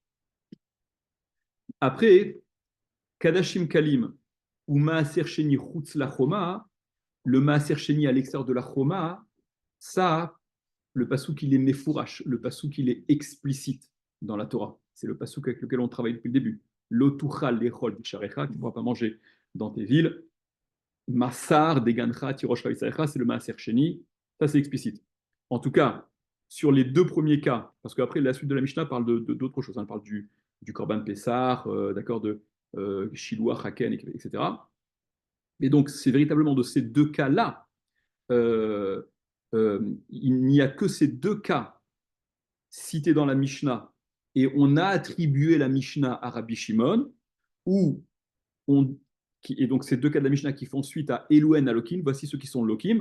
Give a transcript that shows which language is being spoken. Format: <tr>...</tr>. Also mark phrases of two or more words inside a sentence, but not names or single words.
<fr>Après,</fr> <he>קדשים קלים</he> <fr>ou</fr> <he>מעשר שני חוץ לחומה,</he> <fr>le</fr> <he>מעשר שני</he> <fr>à l'extérieur de la Choma, ça, le pasouk il est mefourash, le pasouk il est explicite dans la Torah. C'est le pasouk avec lequel on travaille depuis le début.</fr> <he>לא תוכל לאכול בשעריך,</he> <fr>tu ne pourras pas manger dans tes villes.</fr> <he>מעשר דגנך תירשך ויצהרך,</he> <fr>c'est le</fr> <he>מעשר שני.</he> <fr>Ça, c'est explicite. En tout cas, sur les deux premiers cas, parce qu'après, la suite de la Mishnah parle d'autres choses. Elle parle du</fr> <he>קרבן פסח,</he> <fr>d'accord, de</fr> <he>שילוח הקן,</he> <fr>etc. Et donc, c'est véritablement de ces deux cas-là, euh, il n'y a que ces deux cas cités dans la Mishnah, et on a attribué la Mishnah à Rabbi Shimon, où et donc ces deux cas de la Mishnah qui font suite à</fr> <he>אלו הן הלוקין,</he> <fr>voici ceux qui sont Lokim.</fr>